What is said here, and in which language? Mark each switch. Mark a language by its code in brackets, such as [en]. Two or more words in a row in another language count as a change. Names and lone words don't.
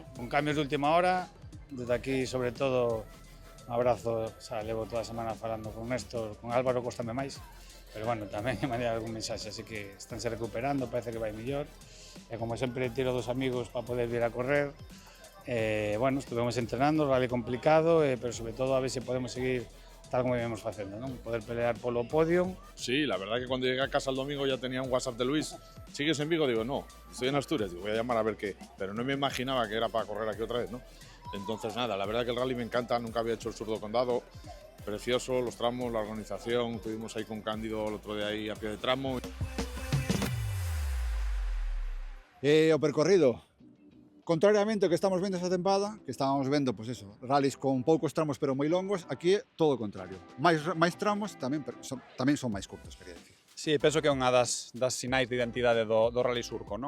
[gl] Con cambios de última hora, desde aquí sobre todo un abrazo, xa levo toda a semana falando con Néstor, con Álvaro costame máis, pero bueno, tamén me mandei algún mensaxe, así que estánse recuperando, parece que vai mellor, e como sempre tiro dos amigos para poder vir a correr. Bueno, estuvemos entrenando, rally complicado, pero sobre todo a ver se podemos seguir tal como íbamos facendo, non? Poder pelear polo podio. [es] Sí, la verdad que cuando llegué a casa el domingo ya tenía un WhatsApp de Luis. ¿Sigues en Vigo? Digo, no, estoy en Asturias. Digo, voy a llamar a ver qué. Pero no me imaginaba que era para correr aquí otra vez, ¿no? Entonces nada, la verdad que el rally me encanta, nunca había hecho el Sur do Condado. Precioso, los tramos, la organización, estuvimos ahí con Cándido el otro día ahí a pie de tramo. [gl] O percorrido, contrariamente ao que estamos vendo esta tempada, que estábamos vendo, pois eso, rallies con poucos tramos pero moi longos, aquí é todo o contrario. Máis tramos tamén son máis curtos, quería dicir. Sí, penso que é unha das sinais de identidade do Rally Surco, non?